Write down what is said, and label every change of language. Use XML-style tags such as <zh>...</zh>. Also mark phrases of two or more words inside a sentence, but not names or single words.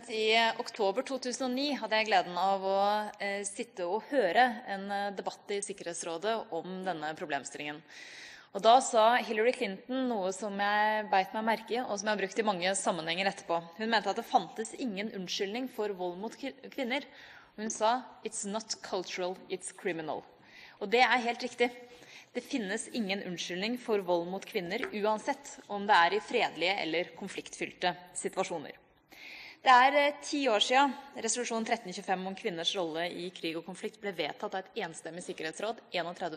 <no>I oktober 2009 hadde jeg gleden av å sitte og høre en debatt i Sikkerhetsrådet om denne problemstillingen. Og da sa Hillary Clinton noe som jeg beit meg merke i, og som jeg har brukt i mange sammenhenger etterpå. Hun mente at det fantes ingen unnskyldning for vold mot kvinner. Hun sa</no> <en>«It's not cultural, it's criminal».</en> <no>Og det er helt riktig. Det finnes ingen unnskyldning for vold mot kvinner, uansett om det er i fredelige eller konfliktfylte situasjoner. Det er 10 år siden resolusjon 1325 om kvinners rolle i krig og konflikt ble vedtatt av et enstemmig sikkerhetsråd 31.</no>